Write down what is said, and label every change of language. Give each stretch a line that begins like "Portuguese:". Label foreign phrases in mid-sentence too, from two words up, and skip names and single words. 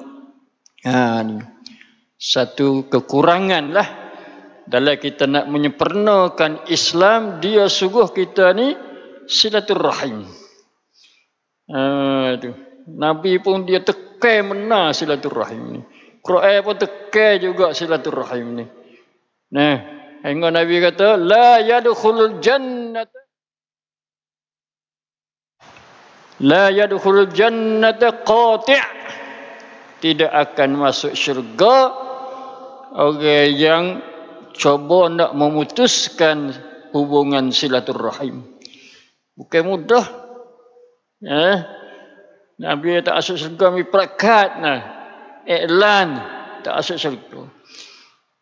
Malay: Ni satu kekurangan lah dalam kita nak menyempurnakan Islam. Dia suruh kita ni silaturahim. Nabi pun dia tekan benar silaturahim ni. Quran pun tekan juga silaturahim ni. Nah, hingga Nabi kata
Arabic: la yadkhulul jannata qati'.
Malay: Tidak akan masuk syurga orang yang cuba nak memutuskan hubungan silaturahim. Bukan mudah. Nabi tak masuk syurga, mi prakat iklan tak masuk syurga.